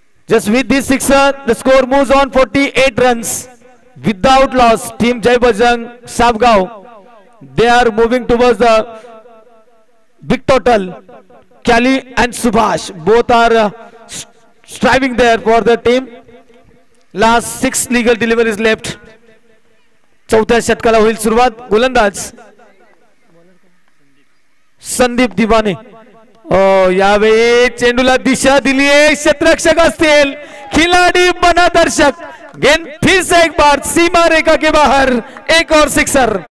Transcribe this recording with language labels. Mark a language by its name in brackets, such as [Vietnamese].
[English] Just with this sixer, the score moves on 48 runs without loss. Team Jai Bajrang Savgaon, they are moving towards the big total. Kali and Subhash both are striving there for the team. Last 6 legal deliveries left. [Marathi] चौथ्या षटकाला होईल सुरुवात. गोलंदाज संदीप दिवाने. यावेळी चेंडूला दिशा दिली आहे, क्षेत्ररक्षक असतील, [Hindi] खिलाडी बना दर्शक. गेंद फिर से एक बार सीमा रेखा के बाहर, एक और सिक्सर.